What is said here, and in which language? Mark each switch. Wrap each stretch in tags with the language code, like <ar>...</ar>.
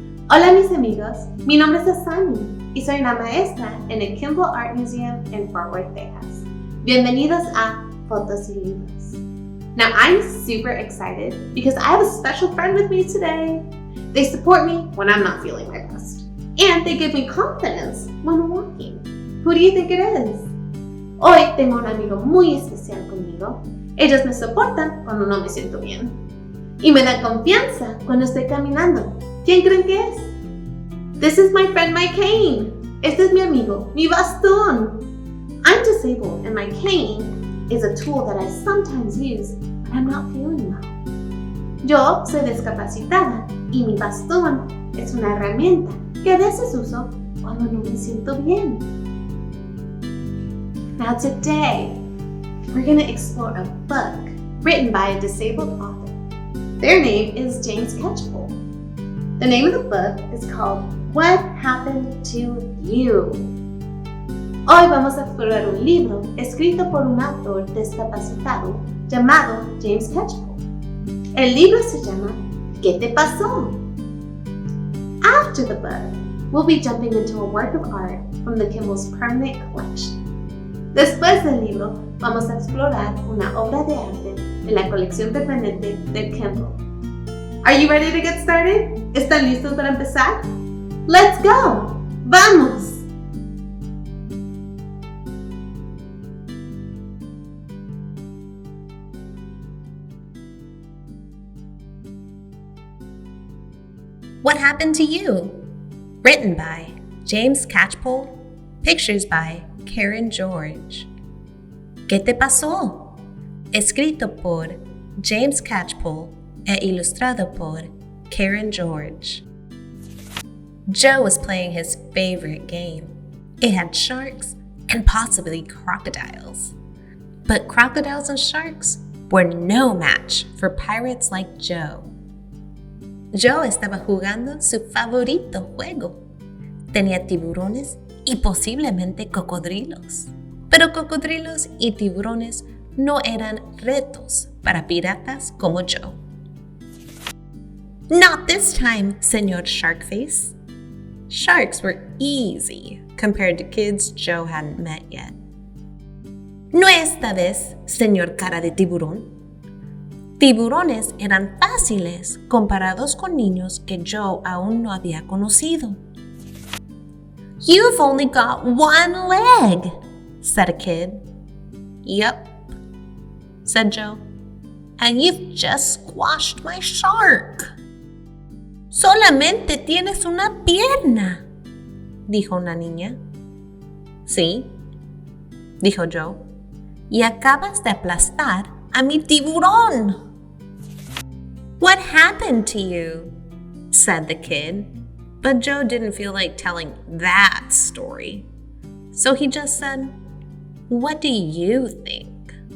<es>Hola mis amigos, mi nombre es Asani y soy una maestra en el Kimbell Art Museum in Fort Worth, Texas. Bienvenidos a Fotos y Libros.</es> <en>Now I'm super excited because I have a special friend with me today. They support me when I'm not feeling my best. And they give me confidence when walking. Who do you think it is?</en> <es>Hoy tengo un amigo muy especial conmigo. Ellos me soportan cuando no me siento bien. Y me dan confianza cuando estoy caminando. ¿Quién creen que es?</es> <en>This is my friend, my cane.</en> <es>Este es mi amigo, mi bastón.</es> <en>I'm disabled and my cane is a tool that I sometimes use when I'm not feeling well.</en> <es>Yo soy discapacitada y mi bastón es una herramienta que a veces uso cuando no me siento bien.</es> <en>Now today, we're going to explore a book written by a disabled author. Their name is James Catchpole. The name of the book is called What Happened to You?</en> <es>Hoy vamos a explorar un libro escrito por un autor discapacitado llamado James Catchpole. El libro se llama ¿Qué te pasó?</es> <en>After the book, we'll be jumping into a work of art from the Kimbell's permanent collection.</en> <es>Después del libro, vamos a explorar una obra de arte de la colección permanente del Kimbell.</es> <en>Are you ready to get started?</en> <es>¿Están listos para empezar?</es> <en>Let's go!</en> <es>¡Vamos!</es> <en>What Happened to You? Written by James Catchpole. Pictures by Karen George.</en> <es>¿Qué te pasó? Escrito por James Catchpole e ilustrado por Karen George.</es> <en>Joe was playing his favorite game. It had sharks and possibly crocodiles. But crocodiles and sharks were no match for pirates like Joe.</en> <es>Joe estaba jugando su favorito juego. Tenía tiburones y posiblemente cocodrilos. Pero cocodrilos y tiburones no eran retos para piratas como Joe.</es> <en>Not this time, Señor Sharkface. Sharks were easy compared to kids Joe hadn't met yet.</en> <es>No esta vez, Señor Cara de Tiburón. Tiburones eran fáciles comparados con niños que Joe aún no había conocido.</es> <en>You've only got one leg, said a kid. Yep, said Joe. And you've just squashed my shark.</en> <es>Solamente tienes una pierna, dijo una niña. Sí, dijo Joe. Y acabas de aplastar a mi tiburón.</es> <en>What happened to you? Said the kid. But Joe didn't feel like telling that story. So he just said, What do you think?</en>